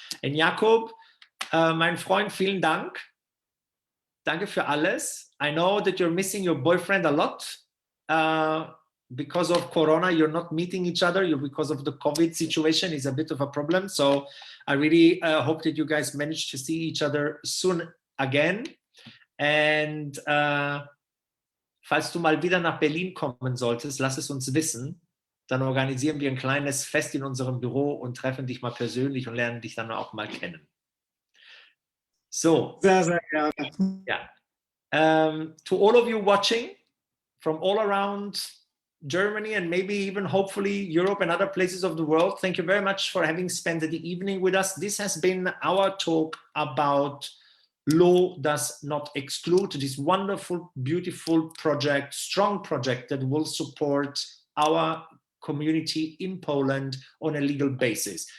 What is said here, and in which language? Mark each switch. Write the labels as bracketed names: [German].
[German] And Jakub, mein Freund, vielen Dank. Danke für alles. [English] I know that you're missing your boyfriend a lot. Because of Corona, you're not meeting each other. Because of the COVID situation is a bit of a problem. So I really hope that you guys manage to see each other soon again. [German] Und falls du mal wieder nach Berlin kommen solltest, lass es uns wissen. Dann organisieren wir ein kleines Fest in unserem Büro und treffen dich mal persönlich und lernen dich dann auch mal kennen. [English] So. [German] Sehr, sehr gerne. [English] Yeah. To all of you watching from all around Germany and maybe even hopefully Europe and other places of the world, thank you very much for having spent the evening with us. This has been our talk about Law Does Not Exclude, this wonderful, beautiful project, strong project that will support our community in Poland on a legal basis.